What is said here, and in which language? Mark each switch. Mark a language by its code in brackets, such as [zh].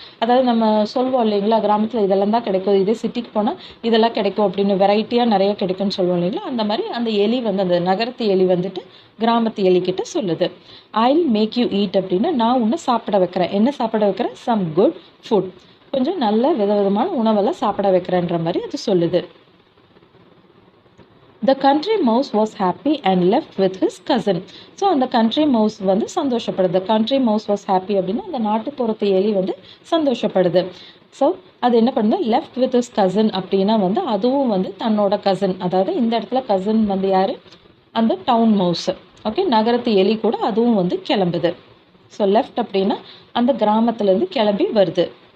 [ta] அதாவது நம்ம சொல்லுவோம் இல்லைங்களா, கிராமத்தில் இதெல்லாம் தான் கிடைக்கும், இதே சிட்டிக்கு போனால் இதெல்லாம் கிடைக்கும் அப்படின்னு வெரைட்டியாக நிறைய கிடைக்கும்னு சொல்லுவோம் இல்லைங்களா, அந்த மாதிரி அந்த எலி வந்து அந்த நகரத்து எலி வந்துட்டு கிராமத்து எலிக்கிட்ட சொல்லுது. [en] I'll make you eat [ta] அப்படின்னா நான் உன்னை சாப்பிட வைக்கிறேன். என்ன சாப்பிட வைக்கிறேன், சம் குட் ஃபுட், கொஞ்சம் நல்ல விதவிதமான உணவெல்லாம் சாப்பிட வைக்கிறேன்ற மாதிரி அது சொல்லுது. [en] The country mouse was happy and left with his cousin. [ta] So அந்த country mouse வந்து சந்தோஷப்படுது. [en] country mouse was happy [ta] அப்படின்னா அந்த நாட்டுப்புறத்து எலி வந்து சந்தோஷப்படுது. ஸோ அது என்ன பண்ணுது, [en] left with his cousin [ta] அப்படின்னா வந்து அதுவும் வந்து தன்னோட கசின், அதாவது இந்த இடத்துல கசின் வந்து யார், அந்த டவுன் மவுஸ். ஓகே, நகரத்து எலி கூட அதுவும் வந்து கிளம்புது. ஸோ லெஃப்ட் அப்படின்னா அந்த கிராமத்துலேருந்து கிளம்பி வருது.